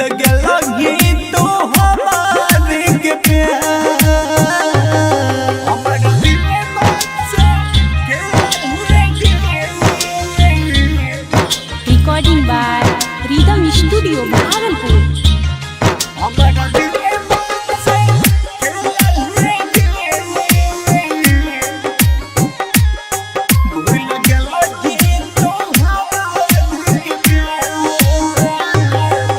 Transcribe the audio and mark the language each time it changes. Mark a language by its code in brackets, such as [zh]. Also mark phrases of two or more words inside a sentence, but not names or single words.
[anp] गेलही तू हमारे के प्यार हमारा दिल से [en] रिकॉर्डिंग बाय रिदम स्टूडियो भागलपुर। [anp] हमारा दिल से भूल गेलही तू हमारे के प्यार